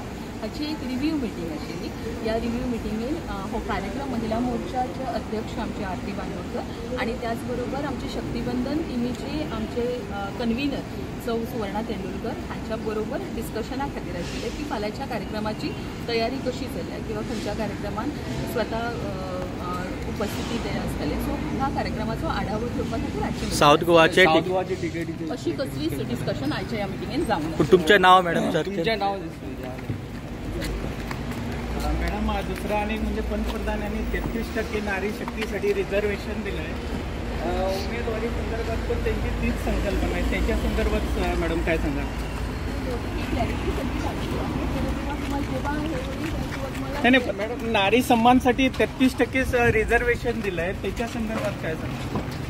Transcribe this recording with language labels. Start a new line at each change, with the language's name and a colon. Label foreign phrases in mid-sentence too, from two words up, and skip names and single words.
Konkani: हाची एक
English: review meeting
Konkani: आशिल्ली। ह्या रिव्ह्यू मिटींगेन हो कार्यक्रम महिला मोर्चाचे अध्यक्ष आमचे आरती बांदोडकर आणि त्याचबरोबर आमचे शक्तीवंदन टिमीचे आमचे कन्व्हिनर सौ सुवर्णा तेंडुलकर हांच्या बरोबर डिस्कशना खातीर आशिल्ले की फाल्यांच्या कार्यक्रमाची तयारी कशी चल्ल्या किंवा खंयच्या कार्यक्रमान स्वता उपस्थिती ते आसतले। सो ह्या कार्यक्रमाचो आढावो घेवपा खातीर आजचे साऊथ गोवाचे तिकेटी अशी कसलीच डिस्कशन आयच्या ह्या मिटींगेन जावंक ना। तुमचें नाव मॅडम सर? तुमचें नाव
Marathi: मॅडम दुसरा आणि म्हणजे पंतप्रधान यांनी 33% नारी शक्तीसाठी रिझर्वेशन दिलं आहे। उमेदवारी संदर्भात पण त्यांची तीच संकल्पना आहे, त्याच्या संदर्भात मॅडम काय सांगा? नाही मॅडम, नारी सन्मानसाठी 33% रिझर्वेशन दिलं आहे, त्याच्या संदर्भात काय सांगा?